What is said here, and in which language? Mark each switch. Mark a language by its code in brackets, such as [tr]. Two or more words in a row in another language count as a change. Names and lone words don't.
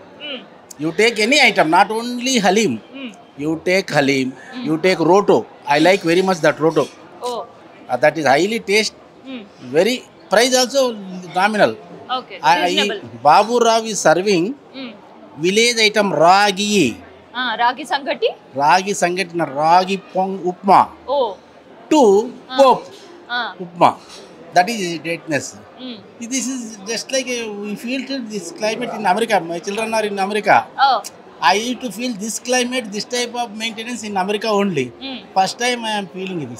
[en] You take any item, not only halim. You take halim. You take roto. I like very much that roto. Oh. That is highly taste. Very price also nominal. Okay. Reasonable. Babu Rao is serving village item ragi. Ragi sangati. Ragi sangatina ragi pong upma. Oh. To pop upma. That is greatness. This is just like we feel this climate in America. My children are in America. Oh. I used to feel this climate, this type of maintenance in America only. First time I am feeling this.